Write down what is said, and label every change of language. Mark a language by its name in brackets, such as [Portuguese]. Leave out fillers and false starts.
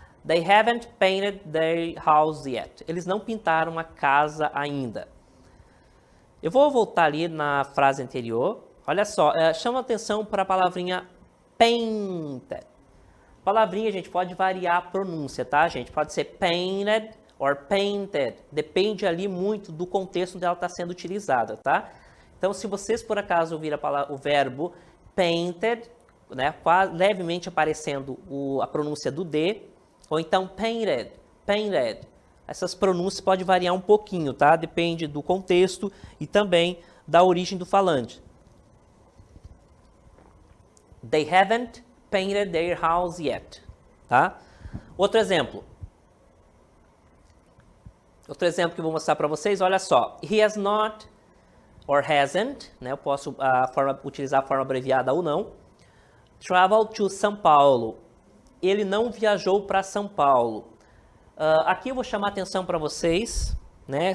[English] They haven't painted their house yet. [Portuguese] Eles não pintaram a casa ainda. Eu vou voltar ali na frase anterior. Olha só, chama atenção para a palavrinha painted. Palavrinha, gente, pode variar a pronúncia, tá, gente? Pode ser painted or painted. Depende ali muito do contexto onde ela está sendo utilizada, tá? Então, se vocês, por acaso, ouvirem o verbo painted, né, levemente aparecendo a pronúncia do D, ou então painted, painted. Essas pronúncias podem variar um pouquinho, tá? Depende do contexto e também da origem do falante. [English] They haven't painted their house yet, tá? [Portuguese] Outro exemplo. Outro exemplo que eu vou mostrar para vocês, olha só. [English] He has not or hasn't, [Portuguese] né? Eu posso utilizar a forma abreviada ou não. [English] Traveled to São Paulo. [Portuguese] Ele não viajou para São Paulo. Aqui eu vou chamar atenção para vocês, né?